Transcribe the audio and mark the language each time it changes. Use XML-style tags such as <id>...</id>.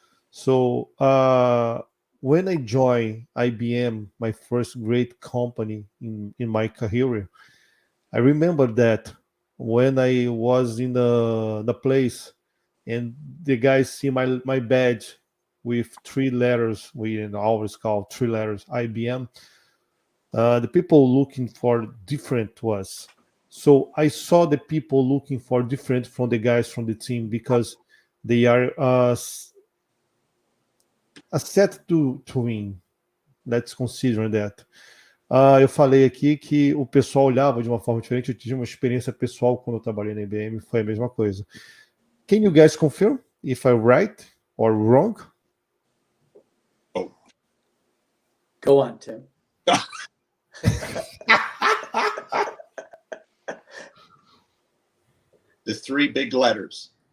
<en>So when I joined IBM, my first great company in my career, I remember that when I was in the place and the guys see my badge with 3 letters, we always call 3 letters IBM, the people looking for different was. So I saw the people looking for different from the guys from the team because they are a set to win. Let's consider that.</en> <pt>Eu falei aqui que o pessoal olhava de uma forma diferente. Eu tive uma experiência pessoal quando eu trabalhei na IBM, foi a mesma coisa.</pt> <en>Can you guys confirm if I'm right or wrong? Oh, Go on, Tim. the 3 big letters.</en>